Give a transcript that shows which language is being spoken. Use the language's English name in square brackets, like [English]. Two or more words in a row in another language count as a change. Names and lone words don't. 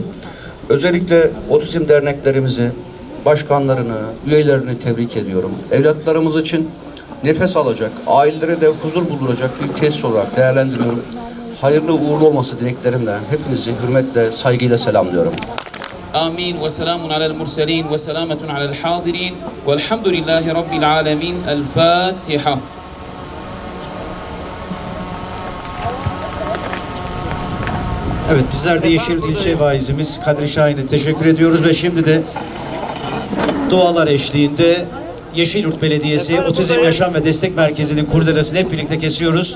[Turkish] Özellikle otizm derneklerimizi, başkanlarını, üyelerini tebrik ediyorum. Evlatlarımız için nefes alacak, ailelere de huzur bulduracak bir tesis olarak değerlendiriyorum. Hayırlı uğurlu olması dileklerimle hepinizi hürmetle, saygıyla selamlıyorum. [Arabic] آمين وسلام على المرسلين وسلامة على الحاضرين والحمد لله رب العالمين الفاتحة. [Turkish] Evet, bizler de Yeşilyurt İlçe Vaizimiz Kadri Şahin'e teşekkür ediyoruz ve şimdi de dualar eşliğinde Yeşilyurt Belediyesi Otizm Yaşam ve Destek Merkezi'nin kurdelasını hep birlikte kesiyoruz.